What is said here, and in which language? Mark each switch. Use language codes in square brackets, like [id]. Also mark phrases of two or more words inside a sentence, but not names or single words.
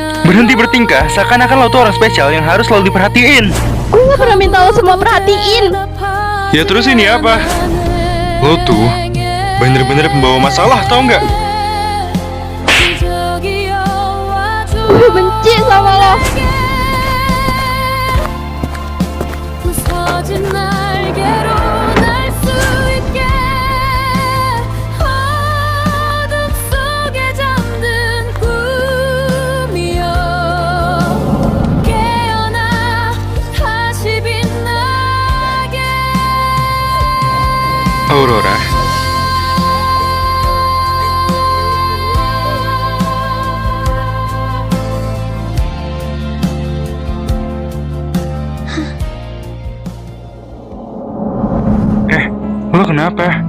[id] Berhenti bertingkah seakan-akan lo tuh orang spesial yang harus selalu diperhatiin. Gue gak pernah minta lo semua perhatiin. Ya terus ini apa? Lo tuh bener-bener pembawa masalah, tau nggak? Gue benci sama lo. [ko] 부서진 날개로 날 수 있게 어둠 속에 잠든 꿈이여 깨어나 다시 빛나게 [id] Aurora, lo kenapa?